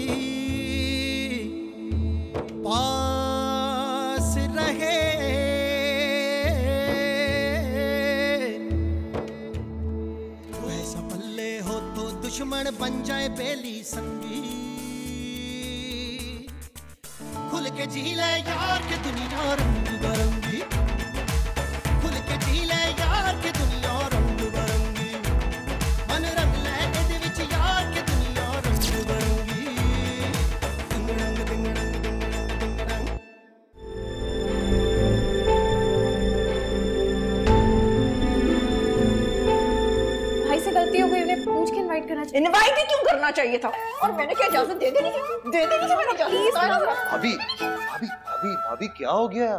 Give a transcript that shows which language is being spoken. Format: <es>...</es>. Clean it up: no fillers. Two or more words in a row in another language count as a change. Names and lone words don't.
<pa>ਪਾਸ ਰਹੇ, ਵੈਸਾ ਪੱਲੇ ਹੋ ਤੋ ਦੁਸ਼ਮਣ ਬਣ ਜਾਏ ਬੇਲੀ ਸੰਗੀ, ਖੁੱਲ੍ਹ ਕੇ ਜੀ ਲੇ ਯਾਰ ਕੇ ਦੁਨੀਆ ਰੰਗ ਬਰੰਗੀ, ਖੁੱਲ੍ਹ ਕੇ ਜੀ ਲੇ ਯਾਰ ਕੇ ਦੁਨੀਆ ਰੰਗ ਬਰੰਗੀ, ਮਨ ਰੰਗ ਲੇ ਇਹਦੇ ਵਿਚ ਯਾਰ ਕੇ ਦੁਨੀਆ ਰੰਗ ਬਰੰਗੀ, ਦਿੰਗ ਰੰਗ ਦਿੰਗ ਰੰਗ ਦਿੰਗ ਰੰਗ ਦਿੰਗ ਰੰਗ।</pa> <hi>भाई से गलती हो गई, उन्हें पूछ के इनवाइट करना चाहिए। इनवाइट ही क्यों करना चाहिए था? और मैंने क्या इजाजत दे देनी थी? दे देनी थी मैंने इजाजत। भाभी भाभी भाभी भाभी क्या हो गया?</hi>